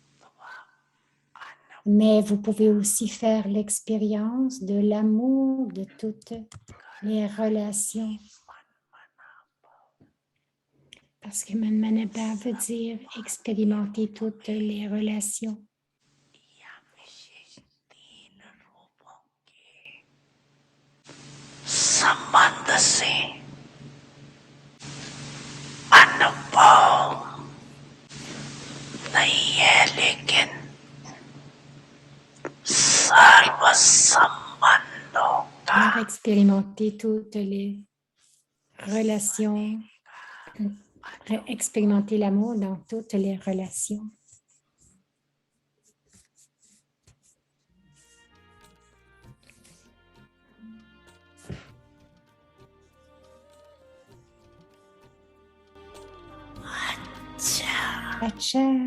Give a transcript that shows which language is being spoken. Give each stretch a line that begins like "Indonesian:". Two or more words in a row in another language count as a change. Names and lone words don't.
French: Mais vous pouvez aussi faire l'expérience de l'amour de toutes les relations. Parce que Manmanabhav veut dire expérimenter toutes les relations.
Hindi: संबंध से अनुभव नहीं है, लेकिन सर्व संबंधों का
French: Alors, expérimenter toutes les relations, expérimenter l'amour dans toutes les relations. Acha.